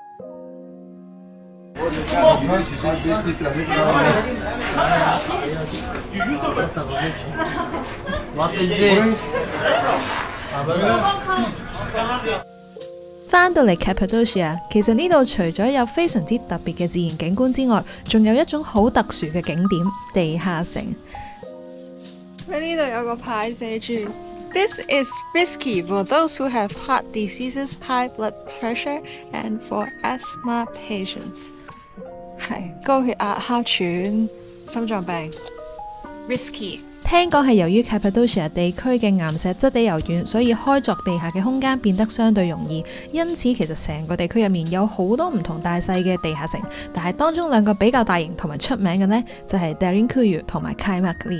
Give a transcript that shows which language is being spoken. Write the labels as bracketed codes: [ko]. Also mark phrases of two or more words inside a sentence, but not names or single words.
[yue] 返到嚟 Cappadocia， 其實呢度除咗有非常之特別嘅自然景觀之外，仲有一種好特殊嘅景點——地下城。喺呢度有個牌寫住 [en] This is risky for those who have heart diseases, high blood pressure, and for asthma patients。 [yue] 係高血壓、哮喘、心臟病 risky。聽講係由於 Cappadocia 地區嘅岩石質地柔軟，所以開鑿地下嘅空間變得相對容易。因此其實成個地區入面有好多唔同大細嘅地下城，但係當中兩個比較大型同埋出名嘅呢，就係 Derinkuyu 同埋 Kaimakli。